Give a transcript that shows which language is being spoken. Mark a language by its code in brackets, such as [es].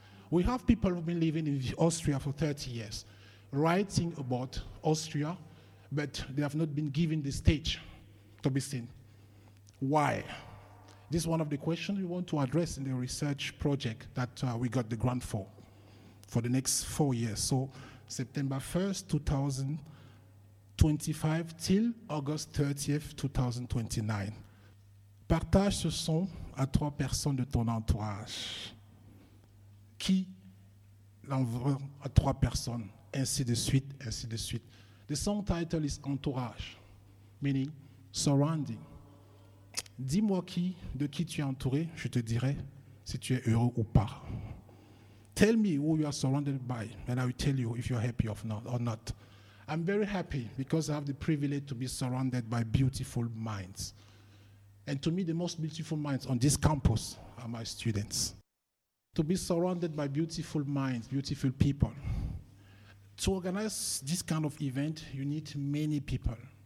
[en] We have people who've been living in Austria for 30 years, writing about Austria, but they have not been given the stage to be seen. Why? This is one of the questions we want to address in the research project that we got the grant for the next 4 years. So September 1st, 2025 till August 30th, 2029. [fr] Partage ce son à trois personnes de ton entourage. Qui l'envoie à trois personnes, ainsi de suite, ainsi de suite. [en] The song title is Entourage, meaning surrounding. [fr] Dis-moi qui, de qui tu es entouré, je te dirai si tu es heureux ou pas. [en] Tell me who you are surrounded by, and I will tell you if you are happy or not. I'm very happy because I have the privilege to be surrounded by beautiful minds. And to me, the most beautiful minds on this campus are my students. To be surrounded by beautiful minds, beautiful people. To organize this kind of event, you need many people.